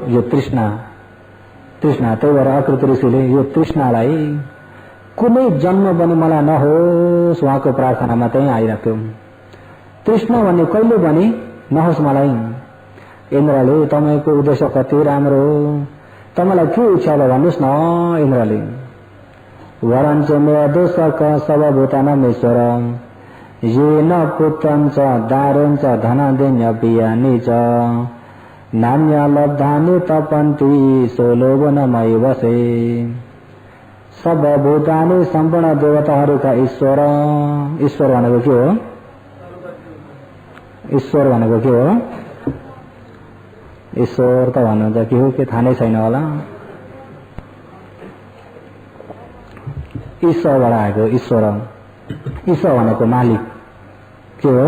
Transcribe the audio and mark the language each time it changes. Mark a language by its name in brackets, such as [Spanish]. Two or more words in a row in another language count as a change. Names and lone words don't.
[Nepali] यो तृष्णा त्यही भएर अकृत ऋषिले यो तृष्णालाई कुनै जन्म पनि मलाई नहोस् उहाँको प्रार्थनामा त्यही आइराख्यो। तृष्णा भन्ने कहिले पनि नहोस् मलाई। इन्द्रले तपाईँको उद्देश्य कति राम्रो हो, तपाईँलाई के इच्छा भयो भन्नुहोस् न इन्द्रले। [Sanskrit] वरञ्च मे दोषक सर्वभूतानामीश्वर येन पुत्रञ्च दारेञ्च धनादेन्यपियानि च नान्य लब्धानि तपन्ति सोलोभ न मयि वसे। [Nepali] सर्वभूतानि सम्पूर्ण देवताहरूका ईश्वर, ईश्वर भनेको के हो? ईश्वर भनेको के हो? ईश्वर त भन्नुहुन्छ के हो के थाहा नै छैन होला। ईश्वरबाट आएको ईश्वर, ईश्वर भनेको मालिक के हो?